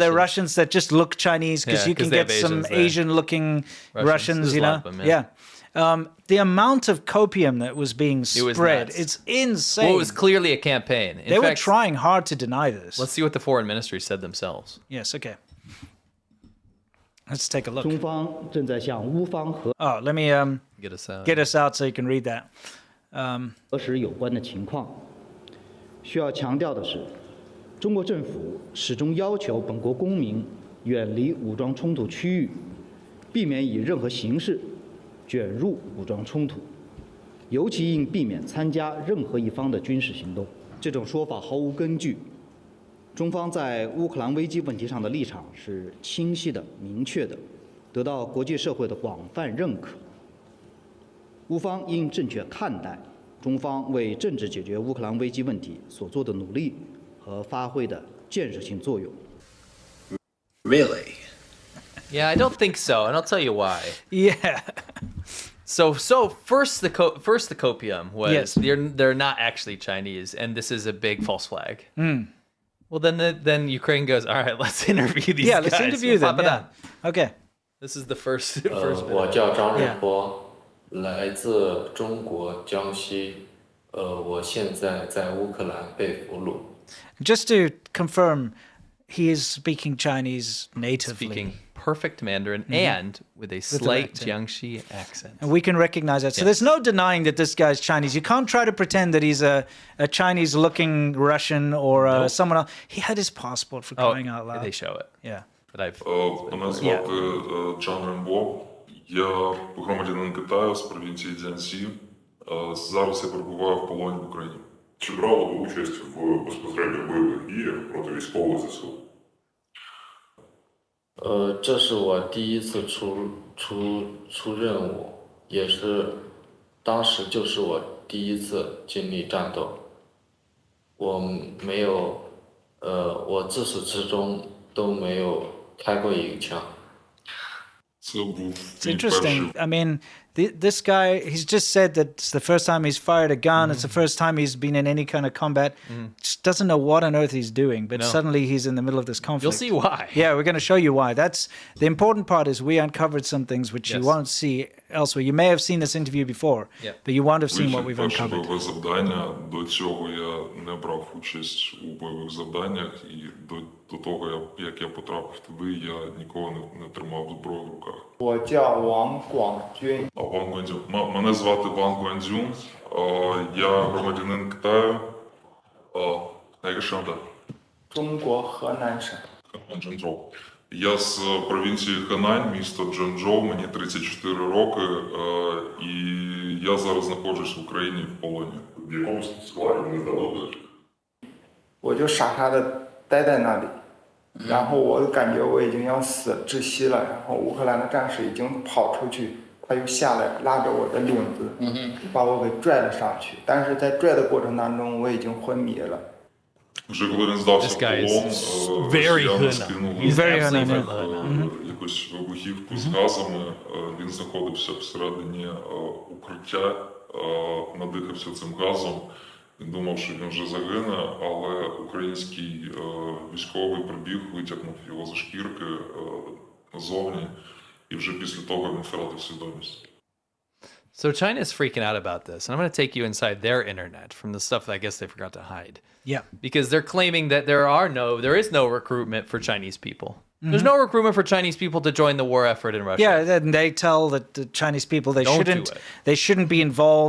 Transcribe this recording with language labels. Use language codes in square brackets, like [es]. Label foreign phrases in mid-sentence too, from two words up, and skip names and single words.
[en] They're Russians that just look Chinese because you can get some Asian-looking Russians. You know, the amount of copium that was being spread, it's insane. Well, it was clearly a campaign. They were trying hard to deny this. Let's see what the foreign ministry said themselves. Yes. Okay. Let's take a look. [zh] 中方正在向乌方和 [en] let me get us out so you can read that. [zh] 核实有关的情况。需要强调的是，中国政府始终要求本国公民远离武装冲突区域，避免以任何形式卷入武装冲突，尤其应避免参加任何一方的军事行动。这种说法毫无根据。中方在乌克兰危机问题上的立场是清晰的、明确的，得到国际社会的广泛认可。乌方应正确看待中方为政治解决乌克兰危机问题所做的努力和发挥的建设性作用。 [en] Really? Yeah, I don't think so, and I'll tell you why. Yeah. So first the copium was they're not actually Chinese, and this is a big false flag. Well, then Ukraine goes, all right, let's interview these guys. Let's interview them. Okay. This is the first. [zh] 我叫张仁波，来自中国江西。我现在在乌克兰被俘虏。 [en] Just to confirm, he is speaking Chinese natively. Speaking perfect Mandarin and with a slight Jiangxi accent. And we can recognize that. So there's no denying that this guy's Chinese. You can't try to pretend that he's a Chinese-looking Russian or someone else. He had his passport for crying out loud. They show it. Yeah. But I've... [uk] Мене звати Чан Рембо. Я громадянин Китаю з провінції Цзянсі. Зараз я перебуваю в полоні в Україні. Чи брали ви участь в безпосередньо бойових діях проти військових ЗСУ? [zh] 这是我第一次出任务，也是当时就是我第一次经历战斗。我没有，我自始至终都没有开过一个枪。 [en] It's interesting. I mean, this guy, he's just said that it's the first time he's fired a gun. It's the first time he's been in any kind of combat. Just doesn't know what on earth he's doing. But suddenly he's in the middle of this conflict. You'll see why. Yeah, we're going to show you why. That's the important part is we uncovered some things which you won't see elsewhere. You may have seen this interview before, but you won't have seen what we've uncovered. [uk] Бойове завдання. До цього я не брав участь у бойових завданнях. І до того, як я потрапив туди, я ніколи не тримав зброю в руках. [zh] 我叫王广军. [uk] Ван Гуандзюн. Мене звати Ван Гуандзюн. Я громадянин Китаю. Чжунжоу, Чжунжоу. Я з провінції Ханань, місто Чжунжоу, мені 34 роки, і я зараз знаходжусь в Україні в полоні. В якому складі вони здали? [zh] 我就傻傻的待在那里，然后我感觉我已经要死窒息了，然后乌克兰的战士已经跑出去，他又下来拉着我的领子，把我给拽了上去，但是在拽的过程当中我已经昏迷了。 [uk] Вже коли він здався в полон, росіяни скинули якусь вибухівку з газами, він знаходився всередині укриття, надихався цим газом Він думав, що він вже загине, але український військовий прибіг, витягнув його за шкірки зовні, і вже після того він втратив свідомість. [en] So China is freaking out about this, and I'm going to take you inside their internet from the stuff that I guess they forgot to hide. Yeah. Because they're claiming that there is no recruitment for Chinese people. There's no recruitment for Chinese people to join the war effort in Russia. Yeah, and they tell that the Chinese people they shouldn't be involved.